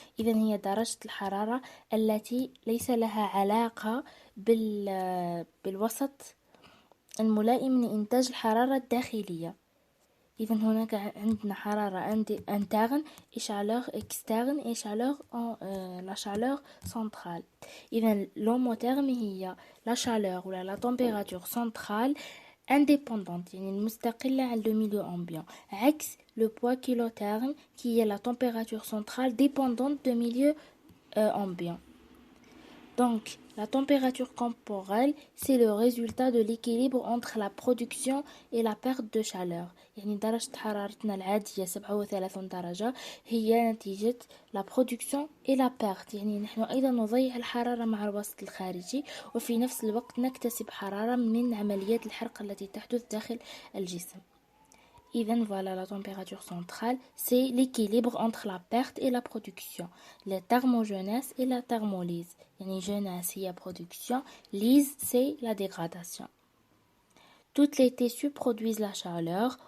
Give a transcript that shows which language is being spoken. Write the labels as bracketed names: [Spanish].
[Arabic] إذن هي درجة الحرارة التي ليس لها علاقة بالوسط الملائم لإنتاج الحرارة الداخلية. إذن هناك عندنا حرارة [French] interne et chaleur externe et la chaleur centrale. إذن l'homotherme هي la chaleur ولا la température centrale indépendante [Arabic] يعني المستقلة عن [French] le milieu ambiant. عكس le poids kilotherme qui est la température centrale dépendante du milieu ambiant. Donc, la température corporelle, c'est le résultat de l'équilibre entre la production et la perte de chaleur. [Arabic] يعني درجة حرارتنا العادية 37 درجة هي نتيجة [French] la production et la perte. [Arabic] يعني نحن أيضا نضيع الحرارة مع الوسط الخارجي، وفي نفس الوقت نكتسب حرارة من عمليات الحرق التي تحدث داخل الجسم. [French] Even voilà, la température centrale, c'est l'équilibre entre la perte et la production. La thermogenèse et la thermolyse. Yani genèse, c'est la production. Lyse, c'est la dégradation. Toutes les tissus produisent la chaleur.